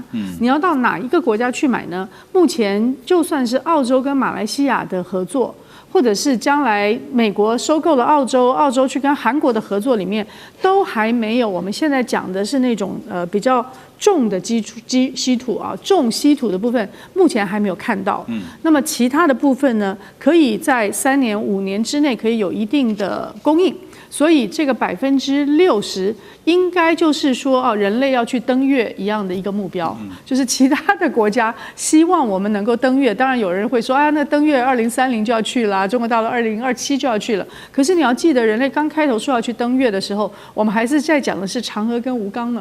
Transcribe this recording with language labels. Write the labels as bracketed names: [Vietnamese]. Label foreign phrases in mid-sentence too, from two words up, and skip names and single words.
[Chinese] 你要到哪一個国家去買呢？目前就算是澳洲跟馬來西亞的合作，或者是将來美國收購了澳洲去跟韓国的合作裡面，都還沒有我們現在講的是那種比較重的稀土啊，重稀土的部分目前還沒有看到。那麼其他的部分呢，可以在3年5年之內可以有一定的供應。所以这個60% 應該就是說人類要去登月一樣的一個目標，就是其他的國家希望我們能夠登月。當然有人會說那登月2030就要去了，中國大陸2027就要去了。可是你要記得，人類剛開頭說要去登月的時候，我們還是在講的是嫦娥跟吳剛呢。